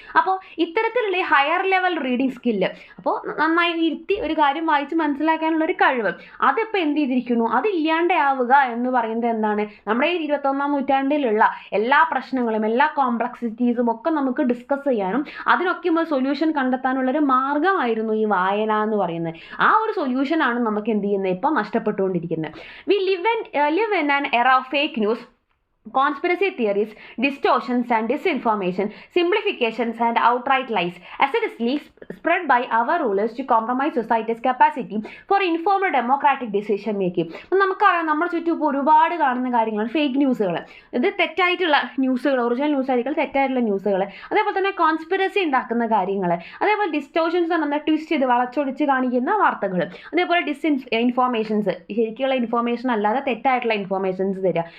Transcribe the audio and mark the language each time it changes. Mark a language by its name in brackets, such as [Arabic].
[Malayalam] അപ്പോൾ ഇത്തരത്തിലുള്ള higher level reading skill, അപ്പോൾ നന്നായി ഇരുത്തി ഒരു കാര്യം വായിച്ച് മനസ്സിലാക്കാനുള്ള ഒരു കഴിവ്, അതിപ്പോൾ എന്ത് ചെയ്തിരിക്കുന്നു, അതില്ലാണ്ടാവുക എന്ന് പറയുന്നത് എന്താണ്, നമ്മുടെ ഈ 21ാം നൂറ്റാണ്ടിലുള്ള എല്ലാ പ്രശ്നങ്ങളും എല്ലാ കോംപ്ലക്സിറ്റീസും ഒക്കെ നമുക്ക് ഡിസ്കസ് ചെയ്യാനും അതിനൊക്കെ ഒരു സൊല്യൂഷൻ കണ്ടെത്താനുള്ളൊരു മാർഗ്ഗമായിരുന്നു ഈ വായന എന്ന് പറയുന്നത്. ആ ഒരു സൊല്യൂഷനാണ് നമുക്ക് എന്ത് ചെയ്യുന്നത് ഇപ്പോൾ നഷ്ടപ്പെട്ടുകൊണ്ടിരിക്കുന്നത്. [English] We live in an era of fake news, conspiracy theories, distortions and disinformation, simplifications and outright lies, acidly spread by our rulers to compromise society's capacity for informed democratic decision making. [Malayalam] നമുക്കറിയാം, നമ്മുടെ ചുറ്റും ഇപ്പോൾ ഒരുപാട് കാണുന്ന കാര്യങ്ങളാണ് fake ന്യൂസുകൾ. ഇത് തെറ്റായിട്ടുള്ള ന്യൂസുകൾ, ഒറിജിനൽ ന്യൂസ് ആയിരിക്കും തെറ്റായിട്ടുള്ള ന്യൂസുകൾ, അതേപോലെ തന്നെ കോൺസ്പിറസി ഉണ്ടാക്കുന്ന കാര്യങ്ങൾ, അതേപോലെ ഡിസ്റ്റോഷൻസ് എന്ന ട്വിസ്റ്റ് ചെയ്ത് വളച്ചൊടിച്ച് കാണിക്കുന്ന വാർത്തകൾ, അതേപോലെ ഇൻഫോർമേഷൻസ്, ശരിക്കുള്ള ഇൻഫോർമേഷൻ അല്ലാതെ തെറ്റായിട്ടുള്ള ഇൻഫോർമേഷൻസ് തരിക.